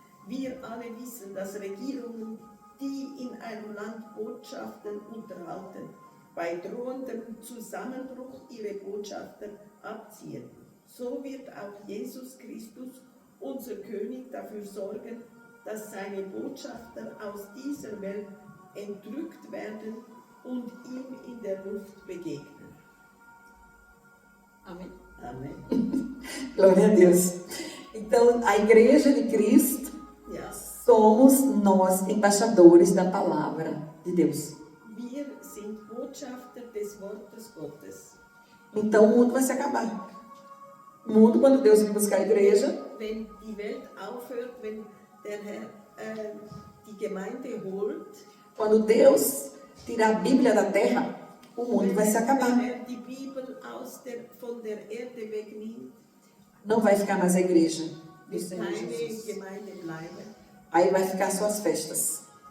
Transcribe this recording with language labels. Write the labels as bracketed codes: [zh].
[de] Wir alle wissen, dass Regierungen, die in einem Land Botschaften unterhalten, bei drohendem Zusammenbruch ihre Botschafter abziehen. So wird auch Jesus Christus, unser König, dafür sorgen, dass seine Botschafter aus dieser Welt entrückt werden und ihm in der Luft begegnen. [pt] Amém. Amém. Glória a Deus. Então, a igreja de Cristo, somos nós embaixadores da palavra de Deus. [de] Wir sind Botschafter des Wortes Gottes. [pt] Então, o mundo vai se acabar. O mundo, quando Deus vir buscar a igreja, [de] wenn die Welt aufhört, wenn der Herr die Gemeinde holt, [pt] quando Deus tirar a Bíblia da terra, o mundo vai se acabar. [de] Wenn er die Bibel von der Erde wegnimmt, [pt] não vai ficar mais a igreja do Senhor [de] keine [pt] Jesus. [de] Gemeinde bleiben, [pt] Aí vai ficar só as festas.